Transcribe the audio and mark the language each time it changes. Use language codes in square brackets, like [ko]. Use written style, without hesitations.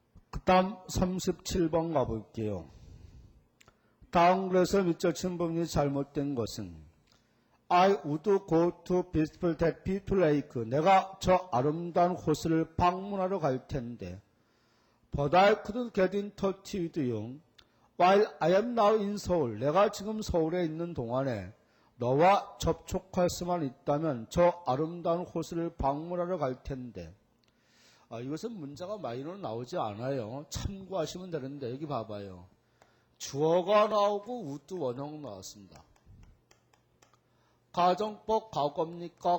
[ko] 그 다음 37번 가볼게요. 다음 글에서 밑줄 친 부분이 잘못된 것은 [en] I would go to beautiful Tappy Lake. [ko] 내가 저 아름다운 호수를 방문하러 갈 텐데. [en] But I couldn't get in touch with you. While I am now in Seoul. [ko] 내가 지금 서울에 있는 동안에 너와 접촉할 수만 있다면 저 아름다운 호수를 방문하러 갈 텐데. 이것은 문자가 마이너로 나오지 않아요. 참고하시면 되는데 여기 봐봐요. 주어가 나오고 would 원형 나왔습니다. 가정법 과거입니까?